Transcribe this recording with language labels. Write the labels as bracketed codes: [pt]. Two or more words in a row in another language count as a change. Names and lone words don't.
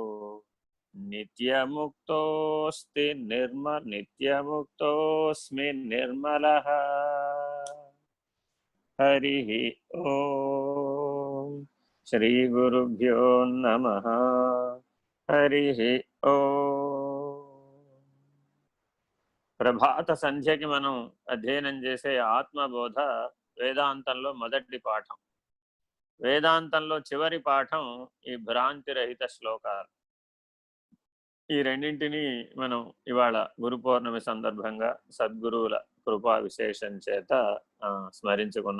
[sa] नित्यमुक्तोऽस्ति नित्यमुक्तोऽस्मि निर्मलः हरिः ओम् श्रीगुरुभ्यो नमः हरिः ओम् [te] ప్రభాత సంధ్యకి మనం అధ్యయనం చేసే ఆత్మబోధ వేదాంతంలో మొదటి పాఠం. వేదాంతంలో చివరి పాఠం ఈ భ్రాంతిరహిత శ్లోకాలు. ఈ రెండింటినీ మనం ఇవాళ గురు పౌర్ణమి సందర్భంగా సద్గురువుల కృపా విశేషం చేత స్మరించుకున్నాం.